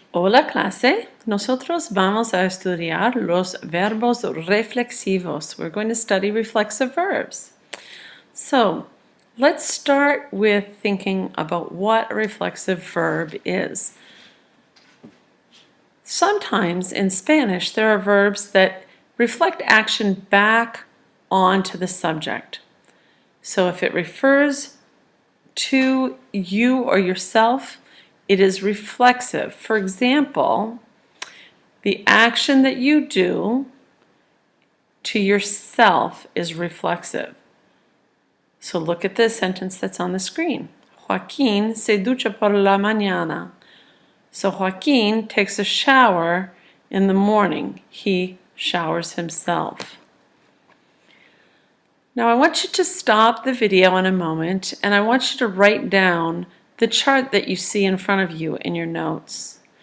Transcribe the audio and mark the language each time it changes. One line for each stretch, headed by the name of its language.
Spanish: Hola clase, nosotros vamos a estudiar los verbos reflexivos.
English: We're going to study reflexive verbs. So, let's start with thinking about what a reflexive verb is. Sometimes in Spanish there are verbs that reflect action back onto the subject. So if it refers to you or yourself, it is reflexive. For example, the action that you do to yourself is reflexive. So look at this sentence that's on the screen.
Spanish: Joaquín se ducha por la mañana.
English: So Joaquín takes a shower in the morning. He showers himself. Now I want you to stop the video in a moment and I want you to write down the chart that you see in front of you in your notes.